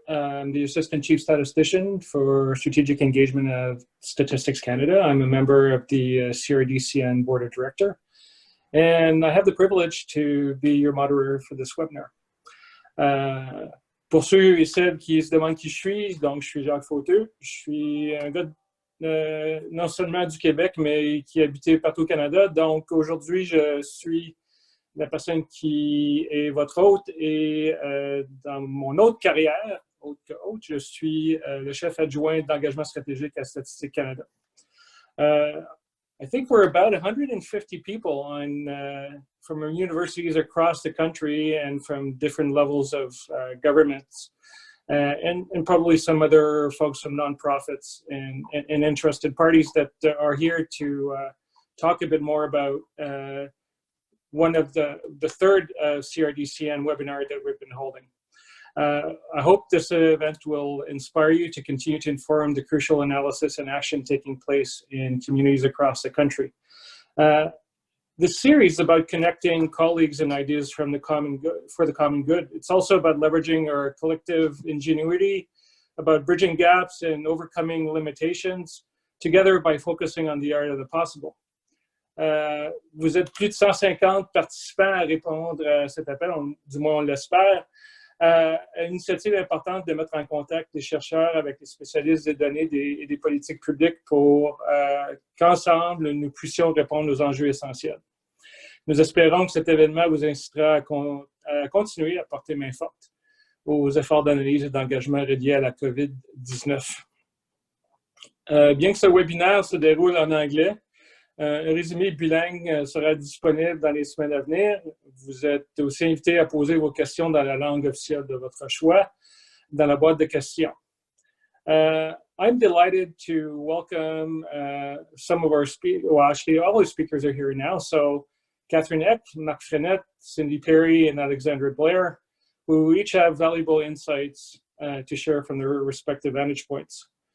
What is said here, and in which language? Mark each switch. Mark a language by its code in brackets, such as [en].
[en] I'm the Assistant Chief Statistician for Strategic Engagement of Statistics Canada. I'm a member of the CRDCN Board of Directors, and I have the privilege to be your moderator for this webinar. [fr] Pour ceux et celles qui se demandent qui je suis, donc je suis Jacques Fauteux. Je suis un gars non seulement du Québec, mais qui habitait partout au Canada. Donc aujourd'hui, je suis la personne qui est votre hôte et dans mon autre carrière, autre que hôte, je suis le chef adjoint d'engagement stratégique à Statistique Canada. [en] I think we're about 150 people from universities across the country and from different levels of governments, and probably some other folks from nonprofits and interested parties that are here to talk a bit more about one of the third CRDCN webinar that we've been holding. I hope this event will inspire you to continue to inform the crucial analysis and action taking place in communities across the country. This series is about connecting colleagues and ideas from the common good, for the common good. It's also about leveraging our collective ingenuity, about bridging gaps and overcoming limitations together by focusing on the art of the possible. [fr] Vous êtes plus de 150 participants à répondre à cet appel, du moins on l'espère. Une initiative importante de mettre en contact les chercheurs avec les spécialistes des données et des politiques publiques pour qu'ensemble nous puissions répondre aux enjeux essentiels. Nous espérons que cet événement vous incitera à continuer à porter main forte aux efforts d'analyse et d'engagement reliés à la COVID-19. Bien que ce webinaire se déroule en anglais, un résumé bilingue sera disponible dans les semaines à venir. Vous êtes aussi invité à poser vos questions dans la langue officielle de votre choix dans la boîte de questions. [en] I'm delighted to welcome some of our speakers. Well, actually, all the speakers are here now. So Catherine Eck, Marc Frenette, Cindy Perry, and Alexandra Blair, who each have valuable insights to share from their respective vantage points.